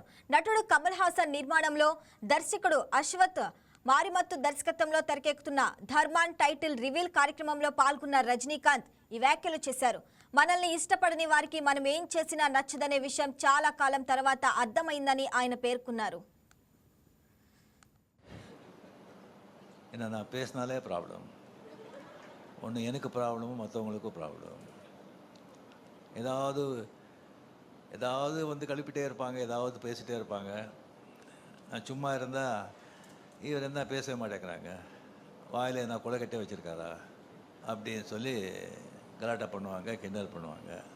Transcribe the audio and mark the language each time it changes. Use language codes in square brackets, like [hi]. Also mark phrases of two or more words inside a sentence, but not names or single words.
[te] నటుడు కమల్ హాసన్ నిర్మాణంలో దర్శకుడు అశ్వత్ మారిమత్తు దర్శకత్వంలో తెరకెక్కుతున్న ధర్మాన్ టైటిల్ రివీల్ కార్యక్రమంలో పాల్గొన్న రజనీకాంత్ ఈ వ్యాఖ్యలు చేశారు. మనల్ని ఇష్టపడని వారికి మనం ఏం చేసినా నచ్చదనే విషయం చాలా కాలం తర్వాత అర్థమైందని ఆయన పేర్కొన్నారు. [ta] நான் பேசினாலே ப்ராப்ளம். ஒன்று எனக்கு ப்ராப்ளமும் மற்றவங்களுக்கும் ப்ராப்ளம். ஏதாவது வந்து கழிப்பிட்டே இருப்பாங்க, ஏதாவது பேசிகிட்டே இருப்பாங்க. நான் சும்மா இருந்தால் இவர் என்ன பேசவே மாட்டேங்கிறாங்க, வாயில் என்ன கொலை கட்டே வச்சுருக்காரா அப்படின்னு சொல்லி கலாட்டா பண்ணுவாங்க, கிண்டல் பண்ணுவாங்க.